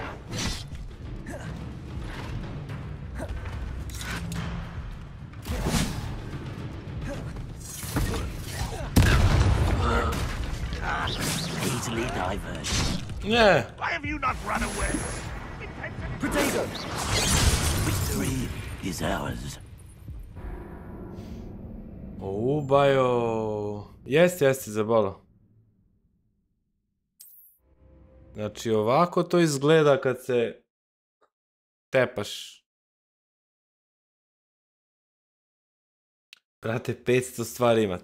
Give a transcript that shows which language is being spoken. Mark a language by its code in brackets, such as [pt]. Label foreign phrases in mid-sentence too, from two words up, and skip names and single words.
[en] Easily diverted. Yeah. Why have you not run away? Protego. Victory is ours. Bajo. [hr] Jeste zabolo. Znači ovako to izgleda kad se tepaš. Brate, 500 stvari ima.